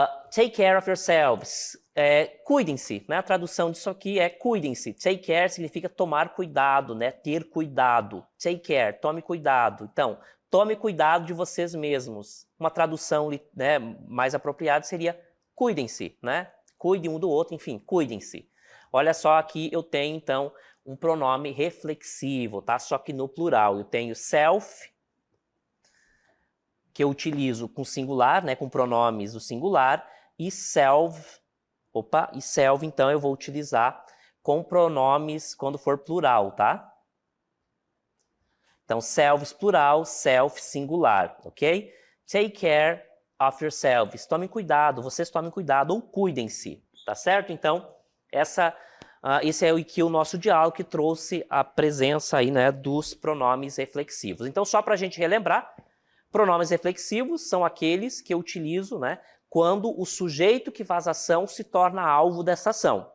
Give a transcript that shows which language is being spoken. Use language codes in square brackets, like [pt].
[en] Take care of yourselves. [pt] Cuidem-se, né? A tradução disso aqui é cuidem-se. Take care significa tomar cuidado, né? Ter cuidado. Take care, tome cuidado. Então, tome cuidado de vocês mesmos. Uma tradução, né, mais apropriada seria cuidem-se, né? Cuidem um do outro, enfim, cuidem-se. Olha só, aqui eu tenho, então, um pronome reflexivo, tá? Só que no plural. Eu tenho self, que eu utilizo com singular, né, com pronomes do singular, e self, então eu vou utilizar com pronomes quando for plural, tá? Então, selves plural, self singular, ok? [en] Take care of yourselves. [pt] Tomem cuidado, vocês tomem cuidado ou cuidem-se, tá certo? Então, esse é o nosso diálogo que trouxe a presença aí, né, dos pronomes reflexivos. Então, só para a gente relembrar, pronomes reflexivos são aqueles que eu utilizo, né, quando o sujeito que faz a ação se torna alvo dessa ação.